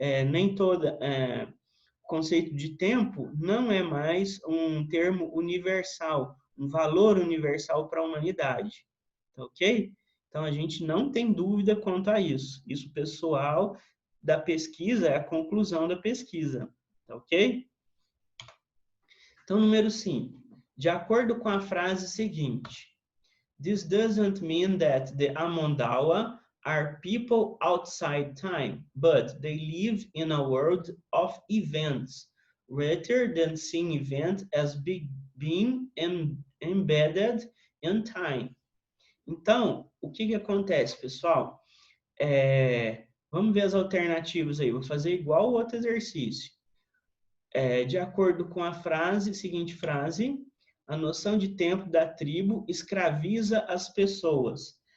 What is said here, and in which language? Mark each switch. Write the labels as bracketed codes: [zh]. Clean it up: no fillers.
[pt] Nem toda conceito de tempo não é mais um termo universal, um valor universal para a humanidade, tá ok? Então a gente não tem dúvida quanto a isso. Isso pessoal da pesquisa é a conclusão da pesquisa, tá ok? Então, número 5. De acordo com a frase seguinte, [en] this doesn't mean that the Amondawa are people outside time, but they live in a world of events, rather than seeing event as being embedded in time. [pt] Então, o que acontece, pessoal? Vamos ver as alternativas aí. Vou fazer igual o outro exercício. De acordo com a seguinte frase, a noção de tempo da tribo escraviza as pessoas.